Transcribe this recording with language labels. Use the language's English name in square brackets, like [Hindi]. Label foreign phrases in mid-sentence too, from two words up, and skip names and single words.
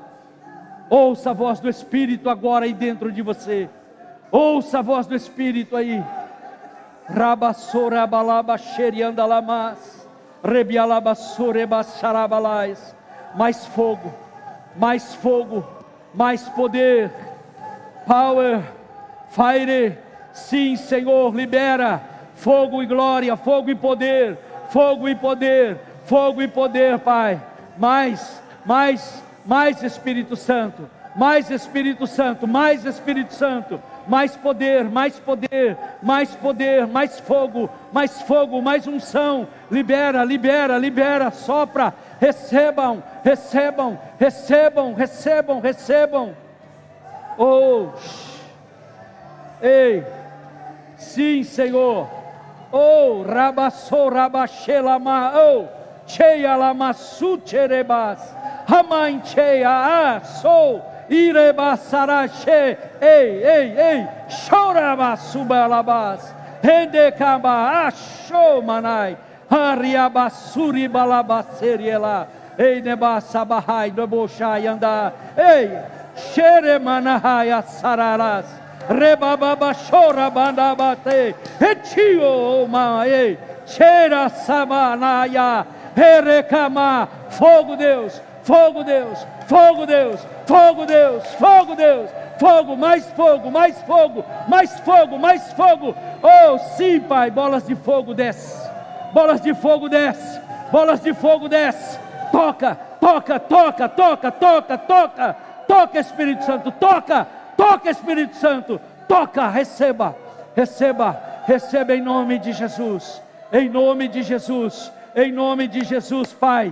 [Portuguese] Ouça a voz do Espírito agora aí dentro de você. Ouça a voz do Espírito aí. Rabassorabalaba xeriandalamas. Mais fogo, mais fogo, mais poder, [English] power, fire, [Portuguese] sim, Senhor, libera, fogo e glória, fogo e poder, fogo e poder, fogo e poder, Pai, mais Espírito Santo, mais Espírito Santo, mais Espírito Santo, mais poder, mais poder, mais poder, mais fogo, mais unção, libera, libera, libera, sopra, recebam, recebam, recebam, recebam, recebam, oh, ei, sim, Senhor, oh, rabassou, rabachelama, oh, cheia lama sucherebas, Amain cheia, sou, Irebassarache, ei, chorabasubalabas, redecaba, achomanai, ariabassuri balabaceriela, ei, nebasabahai, nebochai, andar, ei, xeremanahai, assararas, rebababa, chorabandabate, retio, maei, cheira samanaya, erecama, fogo Deus, fogo Deus, fogo Deus, fogo Deus, fogo Deus, fogo, mais fogo, mais fogo, mais fogo, mais fogo. Oh, sim, Pai, bolas de fogo desce, bolas de fogo desce, bolas de fogo desce. Toca, toca, toca, toca, toca, toca, toca, Espírito Santo, toca, toca, Espírito Santo, toca, receba, receba, receba em nome de Jesus, em nome de Jesus, em nome de Jesus, Pai.